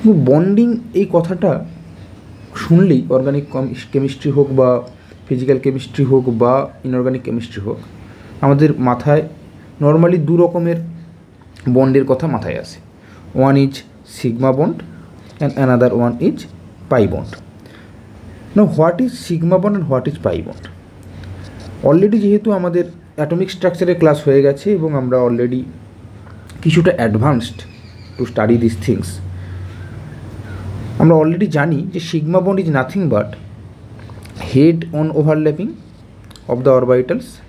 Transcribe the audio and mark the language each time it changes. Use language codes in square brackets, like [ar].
[bn] Bonding এই কথাটা শুনলেই অর্গানিক কেমিস্ট্রি হোক বা ফিজিক্যাল কেমিস্ট্রি হোক বা ইনঅর্গানিক কেমিস্ট্রি হোক আমাদের মাথায় নর্মালি দু রকমের বন্ডের কথা মাথায় আসে। [en] One is sigma bond and another one is pi bond. Now what is sigma bond and what is pi bond? [bn] Already যেহেতু আমাদের অ্যাটমিক স্ট্রাকচারের ক্লাস হয়ে গেছে এবং আমরা অলরেডি কিছুটা advanced to study this things, আমরা অলরেডি জানি যে sigma bond is nothing but head on overlapping of the অরবাইটালস।